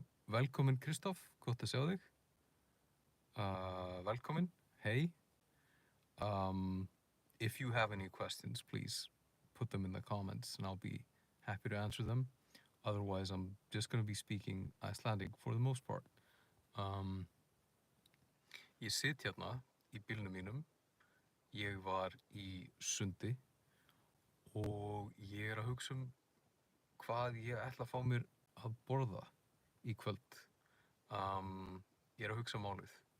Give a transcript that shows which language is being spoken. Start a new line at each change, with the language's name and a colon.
Icelandic: Velkomin Kristoff, gott að sjá þig. Velkomin, hey.
English: If you have any questions, please put them in the comments and I'll be happy to answer them. Otherwise, I'm just going to be speaking Icelandic for the most part.
Icelandic: Ég sit hérna í bílnum mínum. Ég var í sundi og ég að hugsa hvað ég ætla að fá mér að borða í kvöld. Ég að hugsa málið.